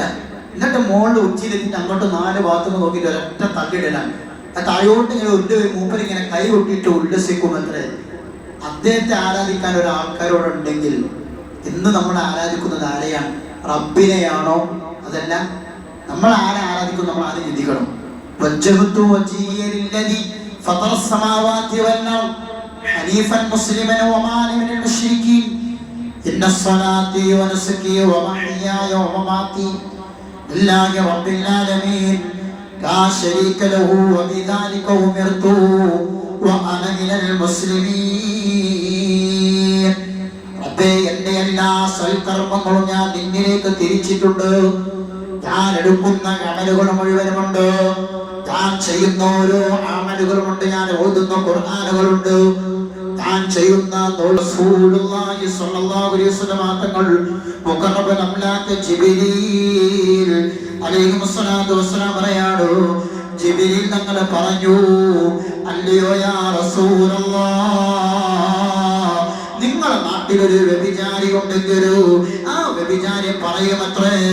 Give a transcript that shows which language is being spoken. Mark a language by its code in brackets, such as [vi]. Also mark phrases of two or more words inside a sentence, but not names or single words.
[ml] എന്നിട്ട് മുകളിൽ ഉച്ചിയിലെത്തിയിട്ട് അങ്ങോട്ട് 4 ഭാഗത്തുനിന്ന് നോക്കിയിട്ട് ഒരൊറ്റ തള്ളിയിടലാണ്. താഴോട്ട് ഇങ്ങനെ മൂപ്പരിങ്ങനെ കൈ കൊട്ടിയിട്ട് ഉല്ലസിക്കും. അത്രേ. അദ്ദേഹത്തെ ആരാധിക്കാൻ ഒരാൾക്കാരോടുണ്ടെങ്കിൽ ഇന്ന് നമ്മൾ ആരാധിക്കുന്നത് ആരെയാണ്? റബ്ബിനെയാണോ? അതല്ല, നമ്മൾ ആരെ ആരാധിക്കും? നമ്മൾ ആദ്യം ചിന്തിക്കണം. [ar] وجهت وجهي للذي فطر السماوات والأرض حنيفا مسلما وما أنا من المشركين إن صلاتي ونسكي ومحياي ومماتي لله رب العالمين لا شريك له وبذلك أمرت وأنا من المسلمين. [ml] റബ്ബേ, എൻ്റെ എല്ലാ സൽക്കർമ്മങ്ങളും ഞാൻ നിന്നിലേക്ക് തിരിച്ചിട്ടുണ്ട്. ഞാൻ എടുക്കുന്ന അമലുകൾ മുഴുവനുമുണ്ട്, ഞാൻ ചെയ്യുന്ന ഓരോ അമലുകളുമുണ്ട്, ഞാൻ ഓതുന്ന ഖുർആനുകളുണ്ട്, ഞാൻ ചെയ്യുന്ന [ar] رسول الله صلى الله عليه وسلم مقرب الأملاك [ml] ജിബ്രീൽ [ar] عليه الصلاة والسلام [ml] പറയാണ്, ജിബ്രീൽ തങ്ങൾ പറഞ്ഞു, അല്ലയോ [ar] يا رسول الله, [ml] നിങ്ങളുടെ നാട്ടിലൊരു വ്യഭിചാരി ഉണ്ടെങ്കിൽ ആ വ്യഭിചാരി പറയുമത്രേ,